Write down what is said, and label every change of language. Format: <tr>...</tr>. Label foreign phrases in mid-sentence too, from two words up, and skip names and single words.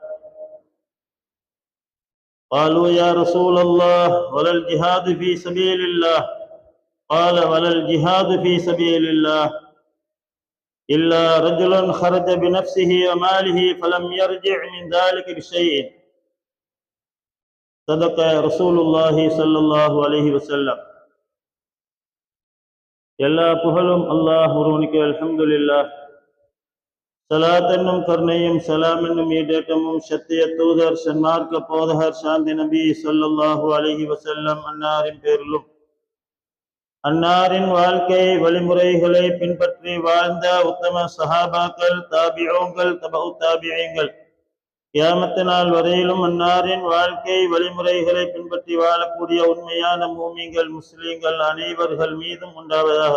<ar>قالوا يا رسول الله ولا الجهاد في سبيل الله قال ولا الجهاد في سبيل الله إلا رجل خرج بنفسه وماله فلم يرجع من ذلك بشيء صدق رسول الله صلى الله عليه وسلم</ar> <ta>எல்லா புகழும் அல்லாஹ் ஒருவனுக்கு</ta> <ar>الحمد لله صلاة</ar> <ta>என்னும் கருணையும் சலாம் என்னும் ஈடேற்றமும் சத்திய தூதர் சன்மார்க்க போதகர் சாந்தி நபி</ta> <ar>صلى الله عليه وسلم</ar> <ta>அன்னாரின் பேரிலும் அன்னாரின் வாழ்க்கை வழிமுறைகளை பின்பற்றி வாழ்ந்த உத்தம சஹாபாக்கள் தாபிஊன்கள் தபஉ தாபிஈன்கள் கியாமத் நாள் வரையிலும் அன்னாரின் வாழ்க்கை வழிமுறைகளை பின்பற்றி வாழக்கூடிய உண்மையான மூமின்கள் முஸ்லிம்கள் அனைவர்கள் மீதும் உண்டாவதாக.</ta>